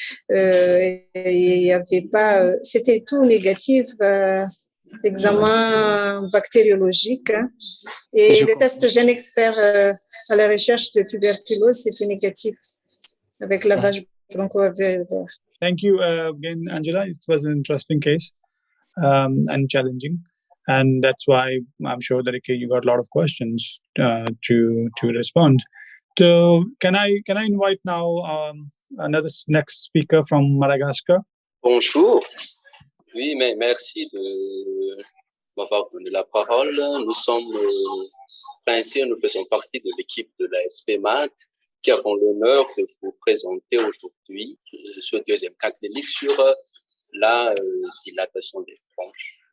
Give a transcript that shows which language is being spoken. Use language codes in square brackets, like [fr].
[fr] Il y avait pas, c'était tout négatif. d'examen bactériologique. Hein. Et les tests GèneXpert à la recherche de tuberculose, c'était négatif avec lavage broncho-alvéolaire. [en] Thank you again, Angela. It was an interesting case and challenging. And that's why I'm sure that you got a lot of questions to respond. So can I invite now another next speaker from Madagascar? [fr] Bonjour. Oui, mais merci de m'avoir donné la parole. Nous sommes Princier, nous faisons partie de l'équipe de la SPMAT qui avons l'honneur de vous présenter aujourd'hui ce deuxième cas clinique sur la dilatation des bronches.